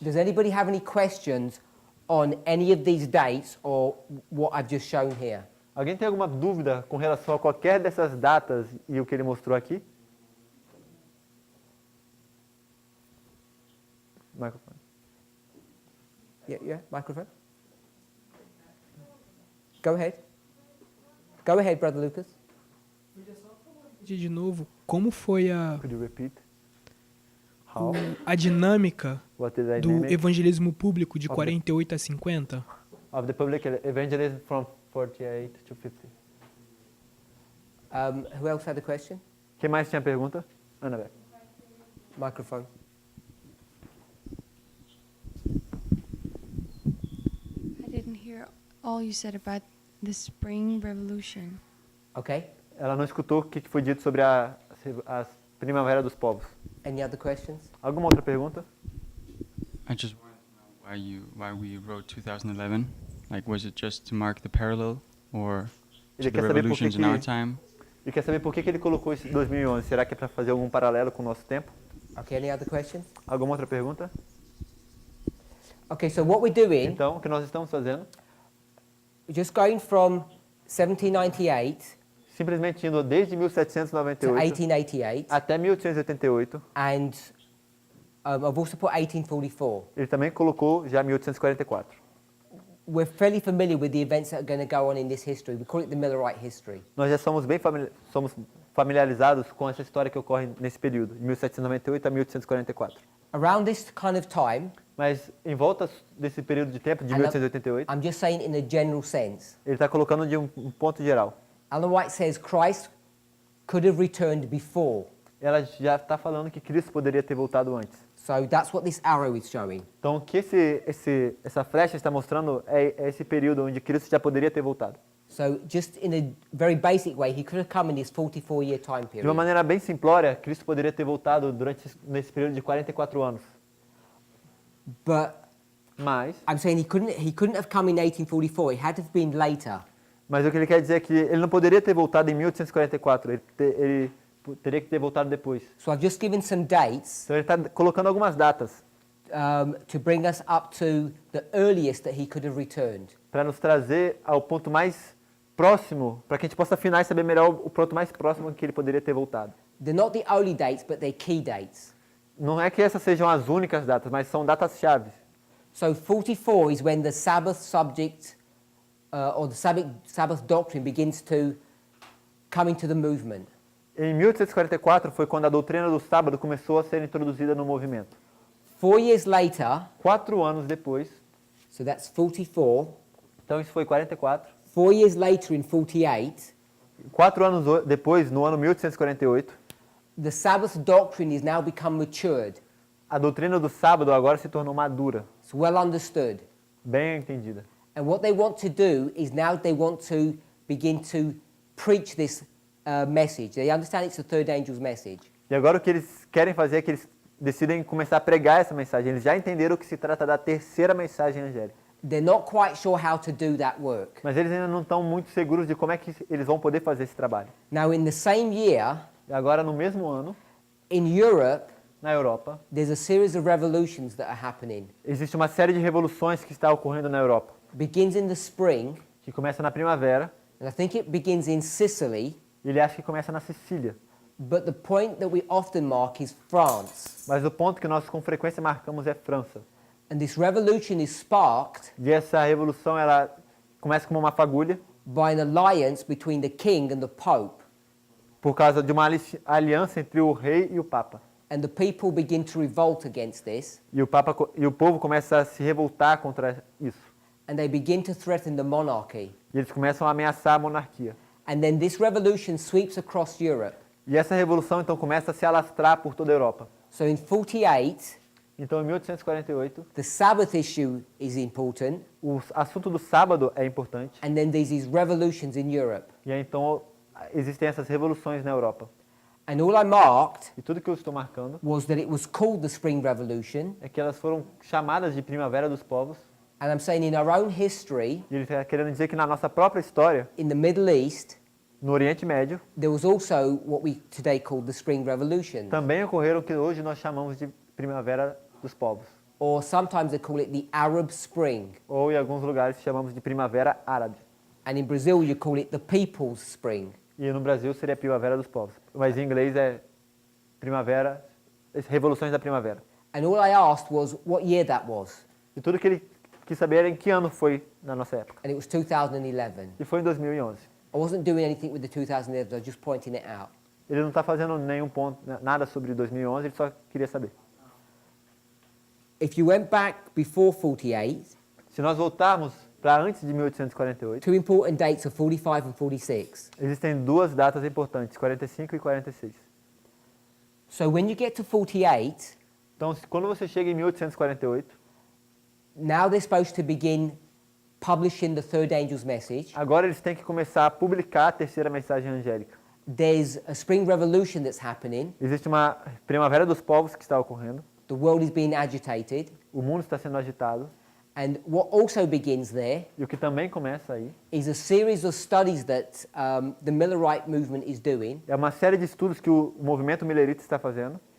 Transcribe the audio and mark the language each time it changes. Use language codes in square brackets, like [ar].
[en] Does anybody have any questions on any of these dates or what I've just shown here? [pt] Alguém tem alguma dúvida com relação a qualquer dessas datas e o que ele mostrou aqui? [en] Microphone. Yeah, microphone. Go ahead. Go ahead, Brother Lucas. [pt] De novo, como foi [en] Could you repeat? How? [pt] a dinâmica [en] What is the [pt] do [en] dynamic [pt] evangelismo público de [en] Ok. [pt] 48 a 50? [en] of the public evangelism from 48 to 50? Who else had a question? [pt] Quem mais tinha pergunta? [en] Ana Beck. Microphone. I didn't hear all you said about the Spring Revolution. Okay. [pt] Ela não escutou o que foi dito sobre a Primavera dos Povos. [en] Any other questions? [pt] Alguma outra pergunta? [en] I just wanted to know why we wrote 2011. Like, was it just to mark the parallel, or to [pt] Ele [en] the [pt] quer saber por que [en] revolutions in our [pt] que [en] time? [pt] ele quer saber por que ele colocou esse 2011. Será que é para fazer algum paralelo com o nosso tempo? [en] Okay, any other questions? [pt] Alguma outra pergunta? [en] Okay, so what we're doing, [pt] Então, o que nós estamos fazendo? [en] just going from 1798 [pt] Simplesmente indo desde [en] to 1798 1888, [pt] até 1888. [en] and I've also put 1844. [pt] Ele também colocou já 1844. [en] We're fairly familiar with the events that are going to go on in this history. We call it the Millerite history. [pt] Nós já somos bem familiarizados com essa história que ocorre nesse período, de 1798 a 1844. [en] Around this kind of time, [pt] Mas em volta desse período de tempo, de [en] And 1888, I'm just saying in a general sense, [pt] ele está colocando de um ponto geral. [en] Ellen White says Christ could have returned before. [pt] Ela já está falando que Cristo poderia ter voltado antes. [en] So that's what this arrow is showing. [pt] Então, o que essa flecha está mostrando é esse período onde Cristo já poderia ter voltado. [en] So just in a very basic way, he could have come in this 44-year time [pt] De uma [en] period. [pt] maneira bem simplória, Cristo poderia ter voltado nesse período de 44 anos. [en] But [pt] Mas [en] I'm saying he couldn't have come in 1844. It had to have been later. [pt] o que ele quer dizer é que ele não poderia ter voltado em 1844, ele teria que ter voltado depois. [en] So I've just given some dates [pt] Então ele está colocando algumas datas [en] to bring us up to the earliest that he could have returned. [pt] para nos trazer ao ponto mais próximo, para que a gente possa afinar e saber melhor o ponto mais próximo em que ele poderia ter voltado. [en] They're not the only dates, but they're key dates. [pt] Não é que essas sejam as únicas datas, mas são datas-chave. [en] So 44 is when the Sabbath subject or the Sabbath doctrine begins to come into the movement. [pt] Em 1844 foi quando a doutrina do sábado começou a ser introduzida no movimento. [en] 4 years later, [pt] 4 anos depois, [en] so that's 44. [pt] então isso foi 44. [en] 4 years later in 48, [pt] 4 anos depois, no ano 1848, [en] the Sabbath doctrine is now become matured. [pt] a doutrina do sábado agora se tornou madura, [en] It's well understood. [pt] bem entendida. [en] And what they want to do is now they want to begin to preach this message. They understand it's the third angel's message. [pt] E agora o que eles querem fazer é que eles decidem começar a pregar essa mensagem. Eles já entenderam que se trata da terceira mensagem angélica. [en] They're not quite sure how to do that work. [pt] Mas eles ainda não estão muito seguros de como é que eles vão poder fazer esse trabalho. [en] Now, in the same year, [pt] E agora, no mesmo ano, [en] in Europe, [pt] na Europa, [en] there's a series of revolutions that are happening. [pt] existe uma série de revoluções que está ocorrendo na Europa, [en] Begins in the spring, [pt] que começa na primavera, [en] and I think it begins in Sicily, [pt] e ele acha que começa na Sicília. [en] but the point that we often mark is France. [pt] Mas o ponto que nós com frequência marcamos é França. [en] And this revolution is sparked [pt] E essa revolução ela começa como uma fagulha [en] by an alliance between the king and the pope. [pt] por causa de uma aliança entre o rei e o papa. [en] And the people begin to revolt against this, [pt] E o povo começa a se revoltar contra isso. [en] and they begin to threaten the monarchy. [pt] E eles começam a ameaçar a monarquia. [en] And then this revolution sweeps across Europe. [pt] E essa revolução então começa a se alastrar por toda a Europa. [en] So in 48, [pt] Então em 1848, [en] the Sabbath issue is important, [pt] o assunto do sábado é importante. [en] and then there's these revolutions in Europe. [pt] E aí, então existem essas revoluções na Europa. [en] And all I marked [pt] E tudo que eu estou marcando [en] was that it was called the Spring Revolution, [pt] é que elas foram chamadas de Primavera dos Povos. [en] and I'm saying in our own history, [pt] E ele está querendo dizer que na nossa própria história, [en] in the Middle East, [pt] no Oriente Médio, [en] there was also what we today call the Spring Revolution, [pt] também ocorreram o que hoje nós chamamos de Primavera dos Povos. [en] or sometimes they call it the Arab Spring, [pt] Ou em alguns lugares chamamos de Primavera Árabe. [en] and in Brazil you call it the People's Spring. [pt] E no Brasil seria Primavera dos Povos. Mas em inglês é Primavera, Revoluções da Primavera. [en] And all I asked was what year that was, [pt] E tudo que ele quis saber era em que ano foi na nossa época. [en] and it was 2011. [pt] E foi em 2011. [en] I wasn't doing anything with the 2011, I was just pointing it out. [pt] Ele não está fazendo nenhum ponto, nada sobre 2011, ele só queria saber. [en] If you went back before 48, [pt] Se nós voltarmos para antes de 1848, [en] two important dates are 45 and 46. [pt] existem duas datas importantes, 45 e 46. [en] So when you get to 48, [pt] Então, quando você chega em 1848, [en] now they're supposed to begin publishing the third angel's message. [pt] agora eles têm que começar a publicar a terceira mensagem angélica. [en] There's a spring revolution that's happening. [pt] Existe uma primavera dos povos que está ocorrendo, [en] The world is being agitated. [pt] o mundo está sendo agitado, [en] And what also begins there [pt] e o que também começa aí [en] is a series of studies that the Millerite movement is doing, [pt] é uma série de estudos que o movimento millerita está fazendo,